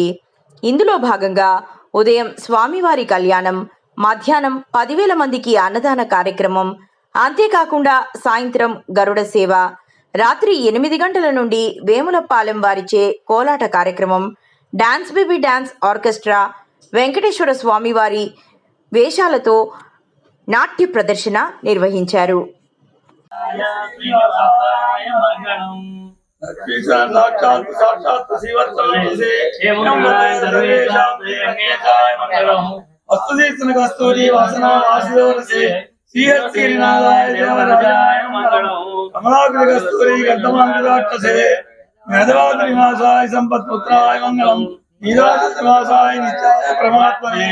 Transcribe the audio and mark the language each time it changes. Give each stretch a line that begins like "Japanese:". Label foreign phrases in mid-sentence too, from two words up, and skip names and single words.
Telugu: ఇందులో భాగంగా ఉదయం స్వామివారి కళ్యాణం, మధ్యాహ్నం 10,000 మందికి అన్నదాన కార్యక్రమం, అంతేకాకుండా సాయంత్రం గరుడ సేవ, రాత్రి 8 గంటల నుండి వేములపాలెం వారిచే కోలాట కార్యక్రమం, డాన్స్ బేబీ డాన్స్ ఆర్కెస్ట్రా, వెంకటేశ్వర స్వామివారి వేషాలతో నాట్య ప్రదర్శన నిర్వహించారు.
Sanskrit: कस्तूरी वासना वासुदेवसे श्रीहरिनाथाय देवराजाय मंगलम कमलाग्र कस्तूरी गंधमांगदाक्षसे मेधवाद्रिवासाय संपत्पुत्राय मंगलम नीलाद्रिवासाय नित्याय परमात्मने